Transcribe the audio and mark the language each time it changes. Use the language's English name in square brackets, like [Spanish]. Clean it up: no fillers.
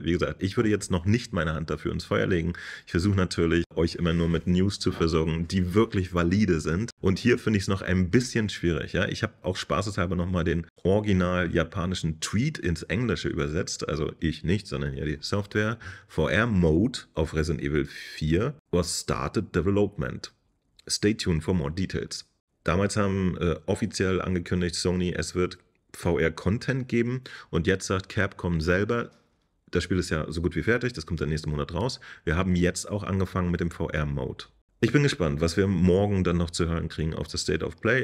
[German] Wie gesagt, ich würde jetzt noch nicht meine Hand dafür ins Feuer legen. Ich versuche natürlich, euch immer nur mit News zu versorgen, die wirklich valide sind. Und hier finde ich es noch ein bisschen schwierig. Ja? Ich habe auch spaßeshalber nochmal den original japanischen Tweet ins Englische übersetzt. Also ich nicht, sondern hier die Software. [English] VR Mode auf Resident Evil 4 was started development. Stay tuned for more details. [German] Damals haben offiziell angekündigt Sony, es wird VR-Content geben und jetzt sagt Capcom selber, das Spiel ist ja so gut wie fertig, das kommt dann nächsten Monat raus. Wir haben jetzt auch angefangen mit dem VR-Mode. Ich bin gespannt, was wir morgen dann noch zu hören kriegen auf der State of Play.